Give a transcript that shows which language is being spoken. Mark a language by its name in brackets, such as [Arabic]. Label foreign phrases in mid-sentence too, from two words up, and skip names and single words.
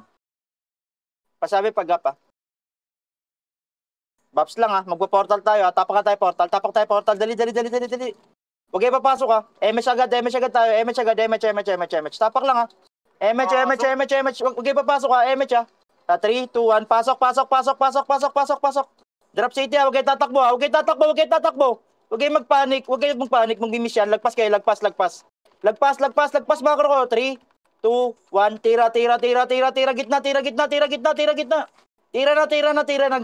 [Filipino] Pasabi pag up ha. Baps lang ha. Magpo-portal tayo ha. Tapak tayo portal. Dali. Huwag kayo papasok ha. MH agad tayo. MH. Tapak lang ha. MH. Huwag kayo papasok ha. MH ha. 3, 2, 1. Pasok. [English] Drop city [Filipino] ha. Huwag kayo tatakbo. Huwag kayo magpanik. Mag-miss yan. Lagpas kayo. Lagpas. Macro ko. 3, 2, 1. Tira. Gitna. Tira na.